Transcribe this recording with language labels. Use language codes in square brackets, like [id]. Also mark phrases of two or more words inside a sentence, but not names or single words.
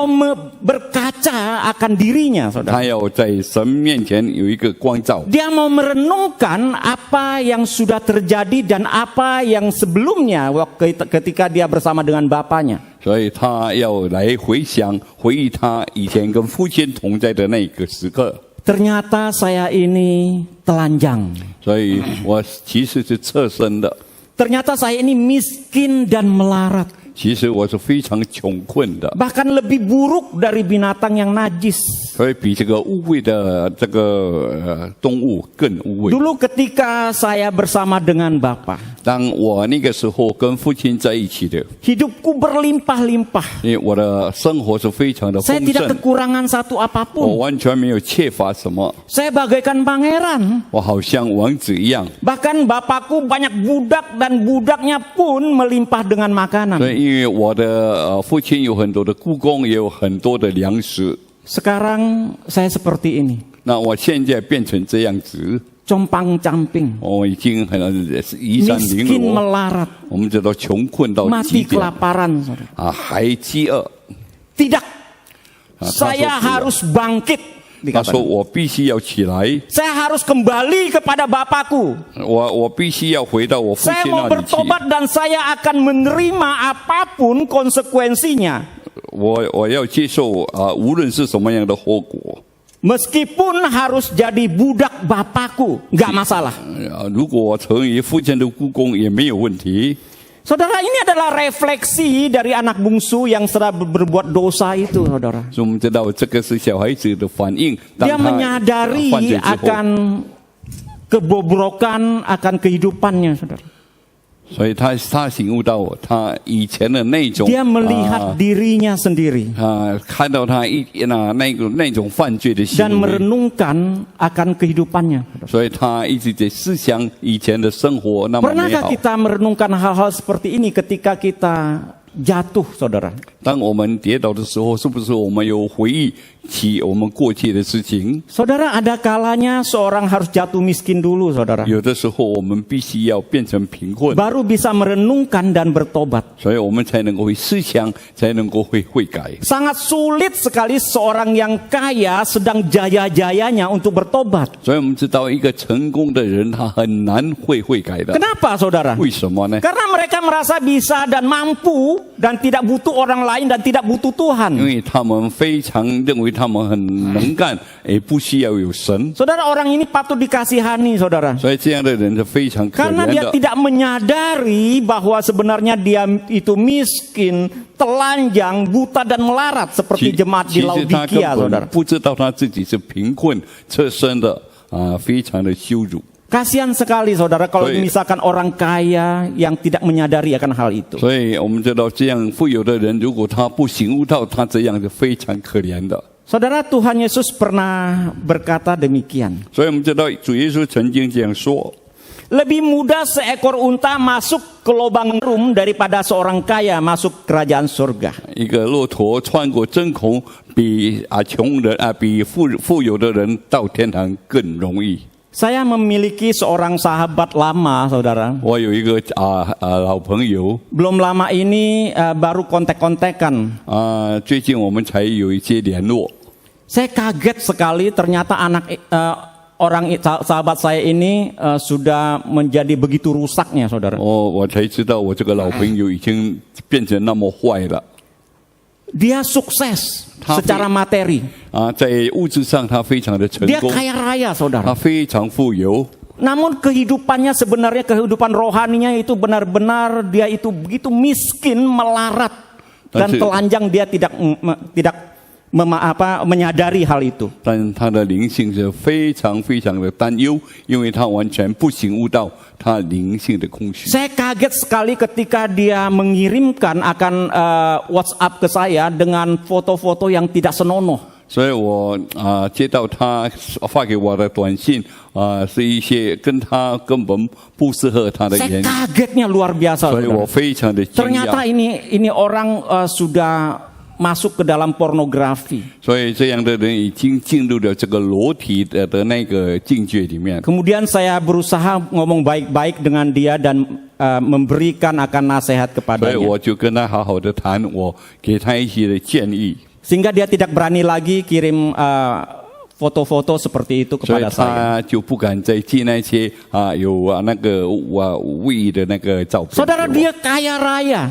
[id] mau berkaca akan dirinya, [zh] 他 [id] saudara. [zh] 要在神面前有一个光照， [id] Dia mau merenungkan apa yang sudah terjadi dan apa yang sebelumnya ketika dia bersama dengan bapaknya. [zh] 所以他要来回想回忆他以前跟父亲同在的那个时刻。 [id] Ternyata saya ini telanjang. [zh] 所以我其实是侧身的， [id] Ternyata saya ini miskin dan melarat. [zh] 其实我是非常穷困的， [id] Bahkan lebih buruk dari binatang yang najis. [zh] 所以比这个污秽的这个动物更污秽。 [id] Dulu ketika saya bersama dengan Bapa, [zh] 当我那个时候跟父亲在一起的， [id] hidupku berlimpah-limpah. [zh] 因为我的生活是非常的 [id] Saya [zh] 丰 [id] tidak [zh] 盛， [id] kekurangan satu [zh] 我 [id] apapun. [zh] 完全没有缺乏什么， [id] Saya bagaikan pangeran. [zh] 我好像王子一样。 [id] Bahkan bapakku banyak budak dan budaknya pun melimpah dengan [zh] 所 [id] makanan. [zh] 以因为我的父亲有很多的雇工，也有很多的粮食。 [id] Sekarang saya seperti ini. [zh] 那我现在变成这样子， [id] Compang-camping. [zh] 我已经很衣衫褴 [id] Miskin [zh] 褛。 [id] melarat. [zh] 我们知道穷困到 [id] Mati [zh] 极点 [id] kelaparan, saudara. [zh] 还饥饿。 [id] Tidak. Ah, Saya masuk harus bangkit. [zh] 他说 [id] Dikatakan. [zh] 我必须要起来， [id] Saya harus kembali kepada Bapakku. [zh] 我必须要回到我父 [id] Saya [zh] 亲 [id] mau [zh] 那里去。 [id] bertobat dan saya akan menerima apapun konsekuensinya. [zh] 我要接受无论是什么样的后果。 [id] Meskipun harus jadi budak Bapakku, nggak masalah. [zh] 如果我成为父亲的雇工也没有问题。 [id] Saudara, ini adalah refleksi dari anak bungsu yang sedang berbuat dosa itu, saudara. [zh] 所以我们知道这个是小孩子的反应，当 [id] Dia [zh] 他 [id] menyadari [zh] 犯罪之后， [id] akan kebobrokan, akan kehidupannya, saudara. [zh] 所以他醒悟到他以前的那种 [id] Dia melihat dirinya sendiri [zh] 看到他那种犯罪的行 [id] dan [zh] 为， [id] merenungkan akan kehidupannya. [zh] 所以他一直在思想以前的生活那么美 [id] Pernahkah [zh] 好。 [id] kita merenungkan hal-hal seperti ini ketika kita jatuh, saudara? [zh] 当我们跌倒的时候，是不是我们有回忆起我们过去的事情？ [id] Saudara, ada kalanya seorang harus jatuh miskin dulu, saudara. [zh] 有的时候我们必须要变成贫困， [id] Baru bisa merenungkan dan bertobat. [zh] 所以我们才能够会思想，才能够会改。 [id] Sangat sulit sekali seorang yang kaya sedang jaya-jayanya untuk bertobat. [zh] 所以我们知道，一个成功的人他很难会改的。 [id] Kenapa, saudara? [zh] 为什么呢？ [id] Karena mereka merasa bisa dan mampu dan tidak butuh orang lain dan tidak butuh [zh] 因 [id] Tuhan. [zh] 为他们非常认为他们很能干，也不需要有神， [id] Saudara, orang ini patut dikasihani, saudara. [zh] 所以这样的人是非常可 [id] Karena [zh] 怜 [id] dia [zh] 的。 [id] tidak menyadari bahwa sebenarnya dia itu miskin, telanjang, buta dan melarat seperti [zh] 其 [id] jemaat di [zh] 实他根 [id] Laodikia, [zh] 本 [id] saudara. [zh] 不知道他自己是贫困、侧身的非常的羞辱。 [id] Kasihan sekali, saudara, kalau Baik. misalkan orang kaya yang tidak menyadari akan hal itu. [zh] 所以我们知道，这样富有的人，如果他不醒悟到，他这样是非常可怜的。 [id] Saudara, Tuhan Yesus pernah berkata demikian. [zh] 所以我们知道，主耶稣曾经这样说： [id] Lebih mudah seekor unta masuk ke lubang rum daripada seorang kaya masuk kerajaan surga. [zh] 一个骆驼穿过针孔，比穷人比富有的人到天堂更容易。 [id] Saya memiliki seorang sahabat lama, saudara. [zh] 我有一个老朋友 [id] Belum lama ini baru kontek-kontekan. [zh] 最近我们才有一些联络。 [id] Saya kaget sekali ternyata sahabat saya ini sudah menjadi begitu rusaknya, saudara. [zh] 我才知道我这个老朋友已经变成那么坏了。 [id] Dia sukses Tapi- secara materi. [zh] 在物质上他非常的成 [id] Dia [zh] 功， [id] kaya raya, [zh] 他 [id] saudara. [zh] 非常富有。 [id] Namun kehidupannya sebenarnya kehidupan rohaninya itu benar-benar dia itu begitu miskin, melarat. dan Tapi- telanjang dia tidak menyadari hal itu. [zh] 但他的灵性是非常非常的担忧，因为他完全不醒悟到他灵性的空虚。 [id] Saya kaget sekali ketika dia mengirimkan akan WhatsApp ke saya dengan foto-foto yang tidak senonoh. [zh] 所以我接到他发给我的短信是一些跟他根本不适合他的 [id] Saya [zh] 言语， [id] kagetnya luar biasa. [zh] 所以我 [id] Saudara. [zh] 非常的惊 [id] Ternyata [zh] 讶。 [id] ini orang sudah masuk ke dalam pornografi. [zh] 所以这样的人已经进入了这个裸体的那个境界里面。 [id] Kemudian saya berusaha ngomong baik-baik dengan dia dan memberikan akan nasihat [zh] 所以 [id] kepadanya. [zh] 我就跟他好好的谈，我给他一些的建议， [id] Sehingga dia tidak berani lagi kirim foto-foto seperti itu [zh] 所以 [id] kepada saya. [zh] 他就不敢再寄那些有那个无意的那个照片给我。 [id] Saudara, dia kaya raya,